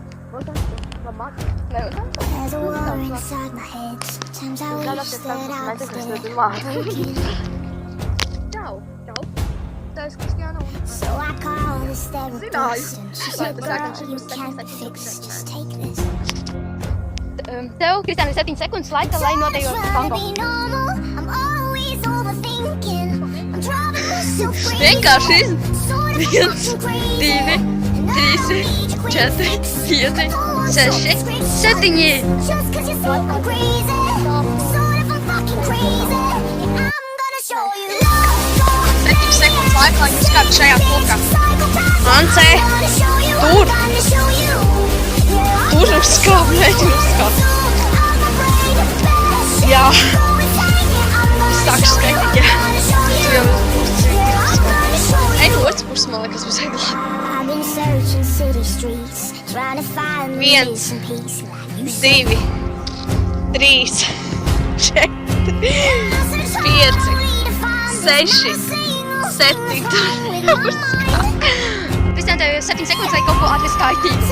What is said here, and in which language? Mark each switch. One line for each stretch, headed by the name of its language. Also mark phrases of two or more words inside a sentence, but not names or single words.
English: There's a war inside my head. Sometimes I wish that I was dead. Broken. So I call this therapist and she said, girl, you can't fix, just take this.
Latvian: Tev, Kristiāna, ir 7 sekundes laika, lai nodejotu tango.
English: I'm always overthinking. I'm driving myself crazy.
Latvian: Vienkārši 1,
English: So
Latvian: 2, 3, 4, 5, 6, 7.
English: Just 'cause you say I'm crazy. So if I'm fucking crazy, I'm gonna show you love.
Latvian: 7 sekundes laika, lai uzkāptu šajā kokā. Ance, tur! Tur uzkāp, mēģini uzkāpt. Jā. Sākšu skaitīt, jā. Tu jau ej no otras puses, man liekas, būs vieglāk.
English: I've been searching city streets, trying to find the
Latvian: 1,
English: missing piece. You
Latvian: 2, 3, 4, 5, 6, 7. Kristiāna, tev ir 7 sekundes, lai kaut ko ātri skaitītu.